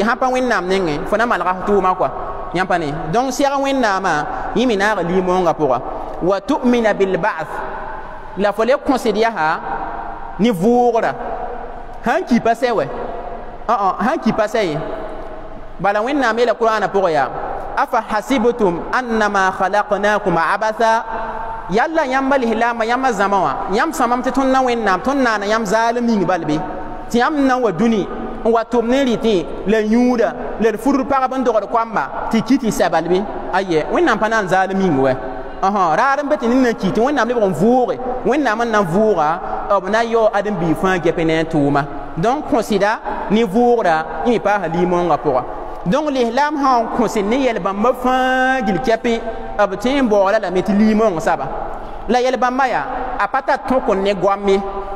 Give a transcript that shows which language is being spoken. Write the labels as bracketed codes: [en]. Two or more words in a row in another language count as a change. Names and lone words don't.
[mos] sãn pa wẽnnaam nengẽ fo na malga f tʋʋma kɔa yãmb pa ne donc seg wẽnnaamã yẽ me naaga limoongã pʋga [ar] وتؤمن بالبعث [mos] la fo le kõsd yaa ne vʋʋgra sãn ki pa sɛ wɛ sãn ki pa sɛ ye bala wẽnnaam yeela qur'ana pʋgẽ yaa [ar] أفحسبتم أنما خلقناكم عبثا [mos] yalla yãmba lislaama yãmba zãma wã yãmb sãmam tɩ tõnd na wẽnnaam tõnd naana yãmb zaalem ning balbe tɩ yãmb na n wa dũni n wa tʋm ne rɩtẽ la yũuda la d furd pagb n dogd koamba tɩ ki tɩ sɛ balbe ayɛ wẽnnaam pa na n zaalem yĩng wɛ raar n be tɩ ned na ki tɩ wẽnnaam lebg n vʋʋge wẽnnaam n na vʋʋga b na yaoo ãdem-biig fãa gɛpẽ ne a tʋʋma donc kõsɩda ne vʋʋgra yẽ me paasa limoongã pʋga donc lislaam sã n kõsd ne yɛl-bãmba fãa gil kɛpẽ b tõe n baoola lame tɩ limoong saba la yɛl-bãmba yaa a pa tar tõkr ne goam ye